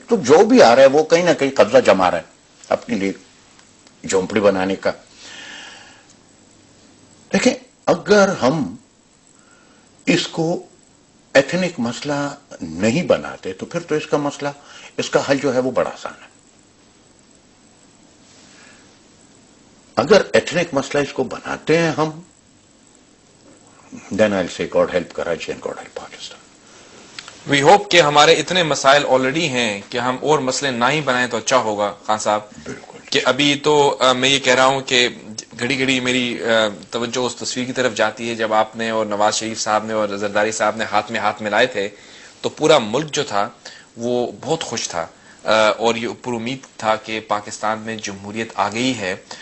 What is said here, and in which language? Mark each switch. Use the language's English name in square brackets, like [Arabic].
[Urdu] تو جو بھی آ رہا ہے وہ کہیں نہ کہیں قبضہ جما رہا ہے اپنے لیے جھونپڑی بنانے کا. دیکھیں اگر ہم اس کو ایتھنک مسئلہ نہیں بناتے تو پھر تو اس کا مسئلہ، اس کا حل جو ہے وہ بڑا آسان ہے. اگر ایتھنک مسئلہ اس کو بناتے ہیں ہم، [English] then I'll say God help Karachi and God help Pakistan. We hope [Urdu] کہ ہمارے اتنے مسائل آلریڈی ہیں کہ ہم اور مسئلے نہ ہی بنائیں تو اچھا ہوگا خان صاحب. بالکل. کہ ابھی تو میں یہ کہہ رہا ہوں کہ گھڑی گھڑی میری توجہ اس تصویر کی طرف جاتی ہے جب آپ نے اور نواز شریف صاحب نے اور زرداری صاحب نے ہاتھ میں ہاتھ ملائے تھے تو پورا ملک جو تھا وہ بہت خوش تھا اور یہ پر امید تھا کہ پاکستان میں جمہوریت آ گئی ہے.